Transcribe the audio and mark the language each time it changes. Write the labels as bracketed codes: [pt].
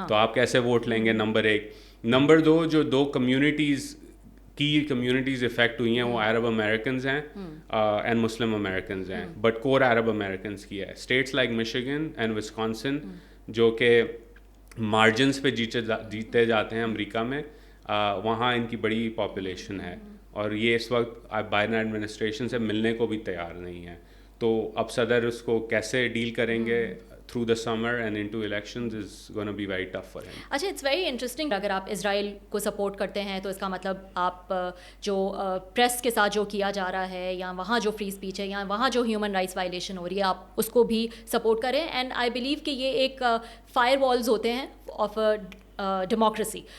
[ur] تو آپ کیسے ووٹ لیں گے, نمبر 1. نمبر 2, جو 2 کمیونٹیز کی کمیونٹیز افیکٹ ہوئی ہیں وہ عرب امریکنز ہیں اینڈ مسلم امریکنز ہیں, بٹ کور عرب امریکنز کی ہے. Status like Michigan and Wisconsin جو کہ مارجنس پہ جیتے جاتے ہیں امریکہ میں, وہاں ان کی بڑی پاپولیشن ہے, اور یہ اس وقت بائیڈن ایڈمنسٹریشن سے ملنے کو بھی تیار نہیں ہے. تو اب صدر اس کو کیسے ڈیل کریں گے [en] through the summer and into elections is going to be very tough for him. [ur] اچھا, [en] It's very interesting. [ur] اگر آپ اسرائیل کو سپورٹ کرتے ہیں تو اس کا مطلب آپ جو پریس کے ساتھ جو کیا جا رہا ہے, یا وہاں جو فری اسپیچ ہے, یا وہاں جو ہیومن رائٹس وائلیشن ہو رہی ہے, آپ اس کو بھی سپورٹ کریں. اینڈ آئی بلیو کہ یہ ایک فائر والز ہوتے ہیں آف ڈیموکریسی.